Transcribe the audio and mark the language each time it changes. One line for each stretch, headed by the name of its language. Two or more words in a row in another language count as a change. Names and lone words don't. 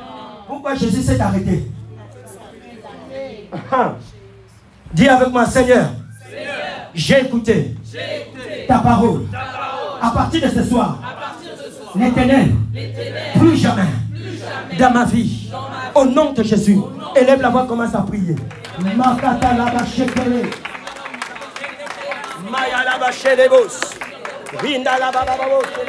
French: Pourquoi Jésus s'est arrêté? Dis avec moi, Seigneur, j'ai écouté ta parole. À partir de ce soir, les ténèbres, plus jamais dans ma vie. Au nom de Jésus, élève la voix, commence à prier. Makata laba shekele. Maya laba shelebos. Rinda laba babos.